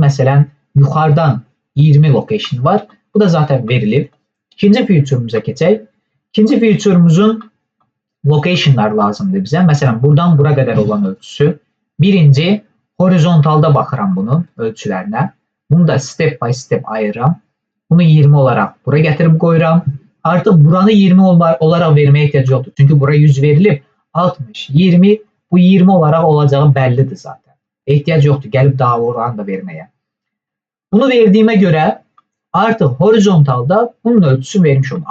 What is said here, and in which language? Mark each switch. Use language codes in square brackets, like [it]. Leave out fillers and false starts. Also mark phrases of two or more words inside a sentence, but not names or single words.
[az] Məsələn, yuxarıdan 20 location var. Bu da zaten verilib. İkinci feature'umuza keçək. İkinci feature'umuzun location'lar lazımdır bizə. Məsələn, buradan bura qədər olan ölçüsü. Birinci, horizontalda baxıram bunun ölçülərinə. Bunu da [en] step by step [az] ayırıram. Bunu 20 olaraq bura gətirib qoyuram. Artıq buranı 20 olaraq verməyə ehtiyac yoxdur. Çünki bura 100 verilib. 60, 20, bu 20 olaraq olacağı bəllidir zaten. Ehtiyac yoxdur gəlib daha oranı da verməyə. Bunu verdiyimə görə artıq horizontalda bunun ölçüsü vermiş olur.